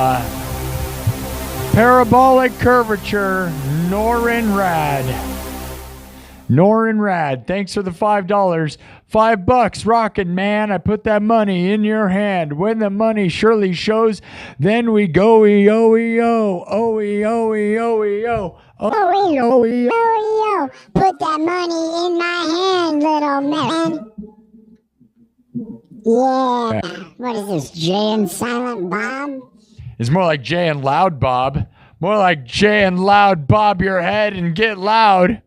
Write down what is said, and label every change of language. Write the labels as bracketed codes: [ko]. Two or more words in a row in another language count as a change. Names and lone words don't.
[en] Parabolic Curvature, Norin Rad. Norin Rad, thanks for the $5. $5, rockin' man. I put that money in your hand. When the money surely shows, then we go E-O-E-O. O-E-O-E-O-E-O. Oh, put that money in my hand, little man. Yeah. What is this, Jay and Silent Bob? It's more like Jay and Loud Bob. More like Jay and Loud Bob your head and get loud.